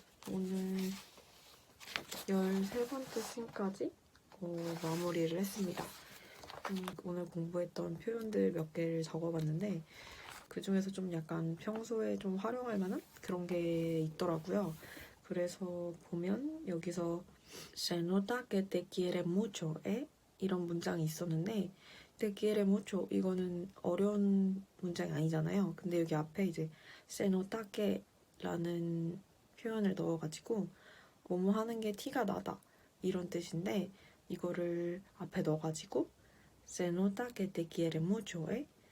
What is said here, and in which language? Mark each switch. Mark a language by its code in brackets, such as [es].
[ko] 오늘 13번째 씬까지 마무리를 했습니다. 오늘 공부했던 표현들 몇 개를 적어봤는데 그 중에서 좀 약간 평소에 좀 활용할 만한 그런 게 있더라고요. 그래서 보면 여기서 [es] Se nota que te quiere mucho, ¿eh? [ko] 이런 문장이 있었는데 [es] te quiere mucho [ko] 이거는 어려운 문장이 아니잖아요. 근데 여기 앞에 이제 [es] Se nota que [ko] 라는 표현을 넣어가지고 뭐뭐 하는 게 티가 나다 이런 뜻인데 이거를 앞에 넣어가지고 [es] Se nota que te quiere mucho, ¿eh?